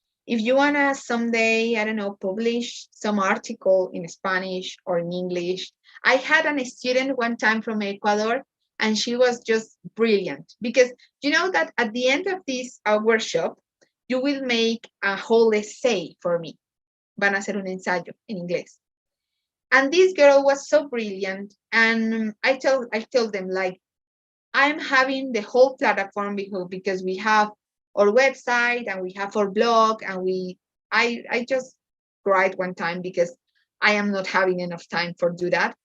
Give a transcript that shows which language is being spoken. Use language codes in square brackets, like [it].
[en] If you want to someday, I don't know, publish some article in Spanish or in English. I had a student one time from Ecuador, and she was just brilliant because you know that at the end of this workshop, you will make a whole essay for me. [es] Van a hacer un ensayo en inglés. [en] And this girl was so brilliant. And I told them, like, I'm having the whole platform because we have our website and we have our blog, and I just cried one time because I am not having enough time for do that.